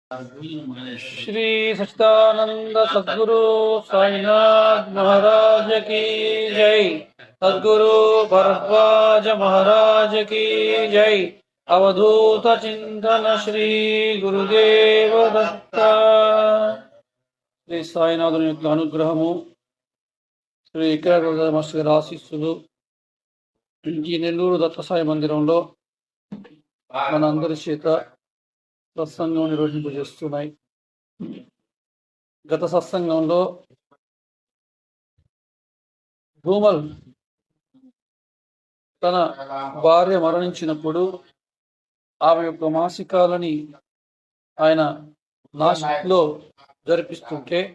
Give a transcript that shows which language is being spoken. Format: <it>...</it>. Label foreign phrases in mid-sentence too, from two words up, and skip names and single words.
<hi>श्री सच्चिदानंद सद्गुरु साईनाथ महाराज की जय। सद्गुरु भरद्वाज महाराज की जय। अवधूत चिंतन श्री गुरुदेव दत्त।</hi> <te>శ్రీ సాయినాథుని యొక్క అనుగ్రహము, శ్రీ ఏకాగ్ర మాస్టర్ గారి ఆశీస్సులు ఈ నెల్లూరు దత్త సాయి మందిరంలో మన అందరి చేత సత్సంగం నిర్వహింపజేస్తున్నాయి. గత సత్సంగంలో ధూమల్ తన భార్య మరణించినప్పుడు ఆమె యొక్క మాసికాలని ఆయన నాసిక్లో జరిపిస్తుంటే</te>